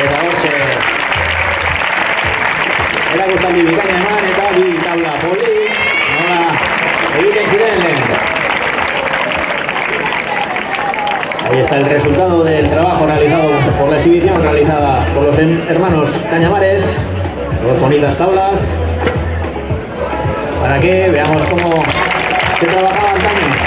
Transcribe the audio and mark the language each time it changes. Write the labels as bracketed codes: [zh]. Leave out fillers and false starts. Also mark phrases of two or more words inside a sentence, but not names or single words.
[eu] hortxe. Erakustaldi bikaina eman eta bi tabla polit, nola egiten ziren lehen. [es] Ahí está el resultado del trabajo realizado por la exhibición realizada por los hermanos Cañamares. Dos bonitas tablas para que veamos cómo se trabajaba antaño.